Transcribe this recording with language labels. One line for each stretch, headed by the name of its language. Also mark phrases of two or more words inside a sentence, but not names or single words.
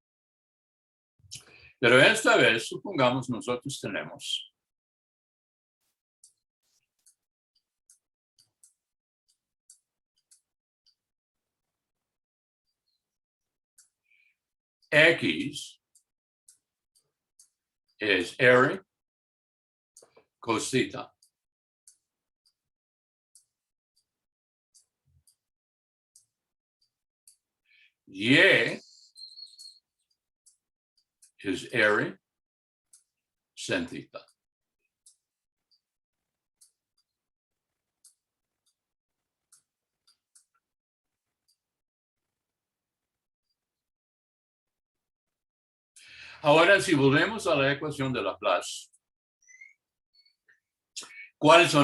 Spanish: Pero esta vez, supongamos, nosotros tenemos X es R cos theta. Y es R sin theta. Ahora, si volvemos a la ecuación de Laplace, ¿cuáles son?